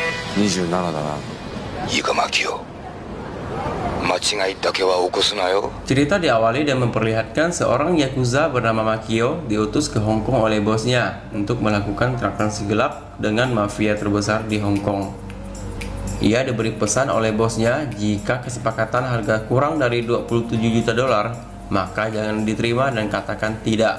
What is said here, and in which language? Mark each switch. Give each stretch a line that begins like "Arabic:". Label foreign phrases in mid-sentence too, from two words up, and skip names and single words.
Japanese: 27 だな。いいかマキオ、間違いだけは起こすなよ。
Indonesian: Cerita diawali dan memperlihatkan seorang Yakuza bernama Makio diutus ke Hong Kong oleh bosnya untuk melakukan transaksi gelap dengan mafia terbesar di Hong Kong. Ia diberi pesan oleh bosnya jika kesepakatan harga kurang dari 27 juta dolar, maka jangan diterima dan katakan tidak.